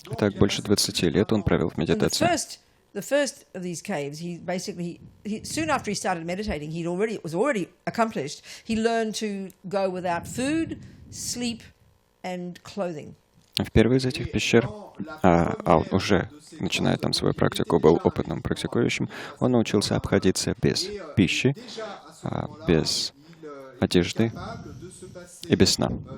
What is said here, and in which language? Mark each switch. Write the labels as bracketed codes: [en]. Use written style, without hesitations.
[ru] Итак, больше 20 лет он провел в медитации. [en] The first of these caves, he soon after he started meditating, it was already accomplished. He learned to go without food, sleep, and clothing. [ru] В первой из этих пещер, он уже, начиная там свою практику, был опытным практикующим, он научился обходиться без пищи, без одежды и без сна.